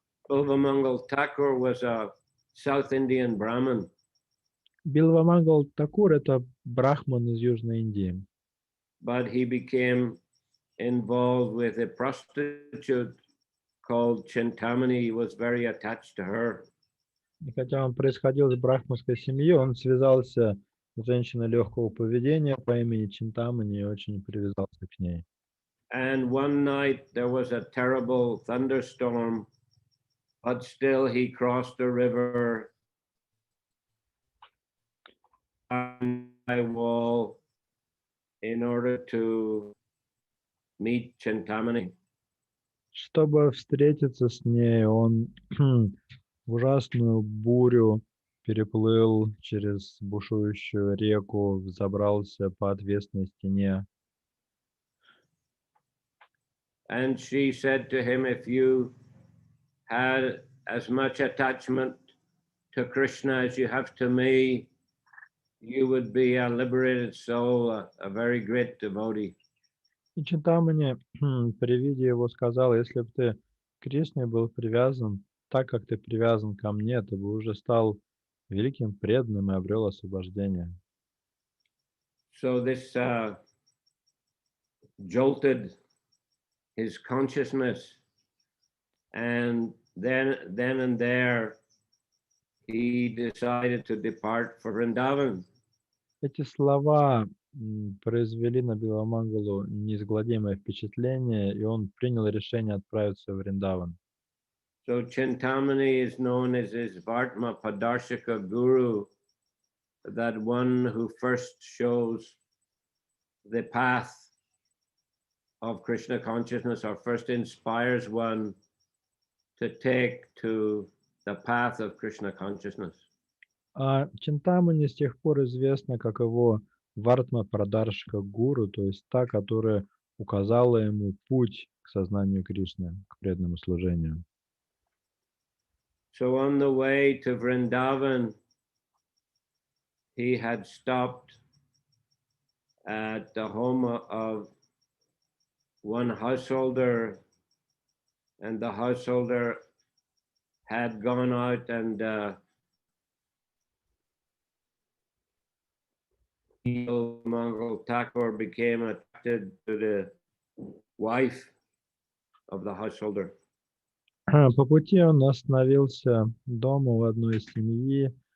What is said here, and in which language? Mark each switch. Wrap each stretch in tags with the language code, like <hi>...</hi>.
<en>Bilvamangal Thakur was a South Indian Brahmin.</en> <ru>Билвамангал Такур — это брахман из Южной Индии.</ru> <en>But he became involved with a prostitute called Chintamani. He was very attached to her.</en> <ru>И хотя он происходил из брахманской семьи, он связался с женщиной легкого поведения по имени Чинтамани и очень привязался к ней.</ru> <en>And one night there was a terrible thunderstorm, but still he crossed the river on my wall in order to meet Chintamani.</en> <ru>Чтобы встретиться с ней, он в ужасную бурю переплыл через бушующую реку, взобрался по отвесной стене.</ru> <en>And she said to him, if you had as much attachment to Krishna as you have to me, you would be a liberated soul, a very great devotee.</en> <ru>И Чайтанья при виде его сказал: если бы ты к Кришне был привязан так, как ты привязан ко мне, ты бы уже стал великим преданным и обрел освобождение.</ru> <en>So this jolted his consciousness, and then and there he decided to depart for Vrindavan.</en> <ru>Эти слова произвели на Биламангалу неизгладимое впечатление, и он принял решение отправиться в Вриндаван.</ru> <en>So Chintamani is known as his Vartma Padarshika Guru, that one who first shows the path of Krishna consciousness, or first inspires one to take to the path of Krishna consciousness.</en> <ru>А Чинтамани с тех пор известна как его Вартма Прадаршика Гуру, то есть та, которая указала ему путь к сознанию Кришны, к преданному служению.</ru> <en>So on the way to Vrindavan, he had stopped at the home of one householder, and the householder had gone out and Mongol Thakur became attracted to the wife of the householder.</en> <ru>По пути он остановился дома у одной семьи.</ru>